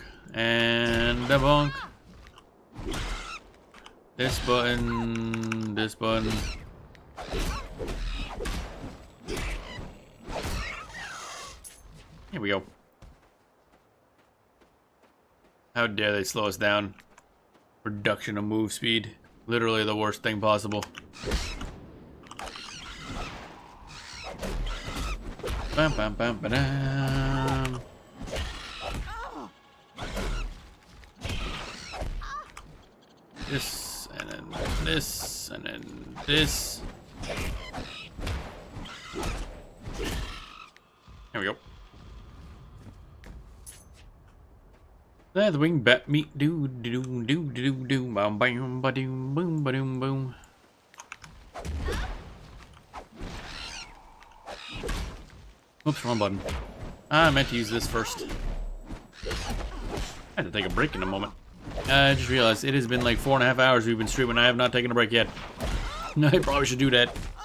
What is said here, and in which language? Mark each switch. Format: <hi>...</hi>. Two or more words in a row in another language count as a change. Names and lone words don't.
<en>And a bonk. This button. This button. Here we go. How dare they slow us down. Reduction of move speed. Literally the worst thing possible. Bam bam bam ba-dam. This and then this and then this. There we go. The wing bat meat do do do do do do bam bam ba doom boom ba doom boom. Oops, wrong button. I meant to use this first. I had to take a break in a moment. I just realized it has been like 4.5 hours we've been streaming. I have not taken a break yet. I probably should do that.</en>